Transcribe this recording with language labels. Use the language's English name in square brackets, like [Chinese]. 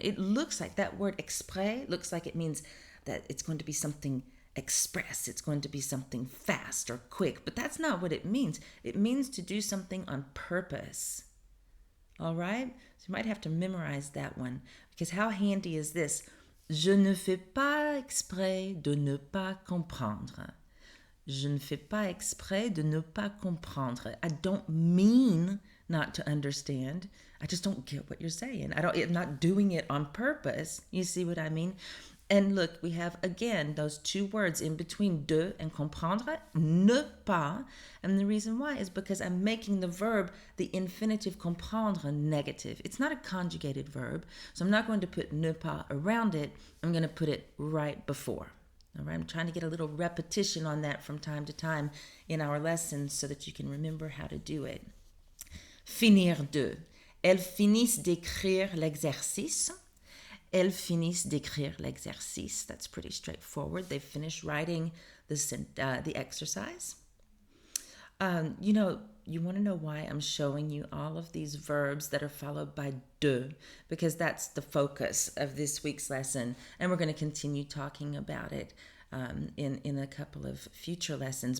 [English] It looks like that word exprès looks like it means that it's going to be something express, it's going to be something fast or quick, but that's not what it means. It means to do something on purpose. All right? So you might have to memorize that one because how handy is this? [French] Je ne fais pas exprès de ne pas comprendre. Je ne fais pas exprès de ne pas comprendre. [English] I don't mean not to understand. I just don't get what you're saying. I'm not doing it on purpose. You see what I mean? And look, we have again those two words in between de and comprendre, [French] ne pas. [English] And the reason why is because I'm making the verb, the infinitive comprendre, negative. It's not a conjugated verb, so I'm not going to put [French] ne pas [English] around it. I'm going to put it right before. All right, I'm trying to get a little repetition on that from time to time in our lessons so that you can remember how to do it. [French] Finir de. Elles finissent d'écrire l'exercice. Elles finissent d'écrire l'exercice. [English] That's pretty straightforward. They finished writing the exercise. You want to know why I'm showing you all of these verbs that are followed by de, because that's the focus of this week's lesson, and we're going to continue talking about it in a couple of future lessons.